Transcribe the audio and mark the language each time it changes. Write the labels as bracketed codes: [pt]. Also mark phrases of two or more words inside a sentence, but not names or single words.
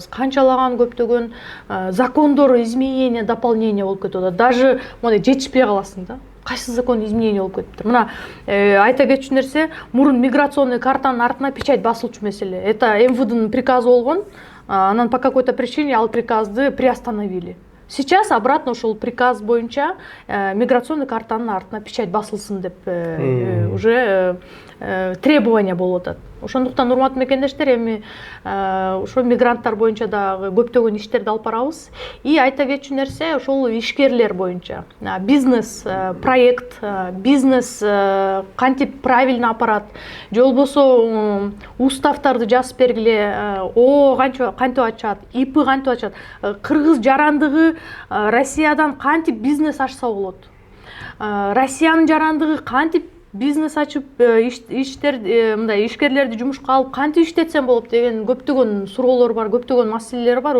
[ky] Канчалаган көптөгөн закондор [ru] изменение, дополнение [ky] болуп кетип атат. Даже мондай жетишпей каласың да. Кайсы закон изменение болуп кетиптир. Мына айта кетчү нерсе, мурун миграционный картанын артына печать басылчу маселе. Это МВДнын приказы болгон. Анан [ru] по какой-то причине [ky] ал приказды приостановили. [ru] Сейчас обратно [ky] ушул приказ боюнча миграционный картанын артына печать басылсын деп [ru] уже требование [ky] болуп атат. Ошондуктан урматтуу мекендештер, эми ошо мигранттар боюнча дагы көптөгөн иштерди алып барабыз. И айта кетчү нерсе, ошол ишкерлер боюнча бизнес проект, бизнес кантип правильно апарат, же болбосо уставтарды жазып бергиле, кантип ачат, ИП кантип ачат, кыргыз жарандыгы Россиядан кантип бизнес ачса болот, Россиянын жарандыгы кантип бизнес ачып мындай ишкерлерди жумушка алып кантип иштетсем болот деген көптөгөн суроолор бар, көптөгөн маселелер бар.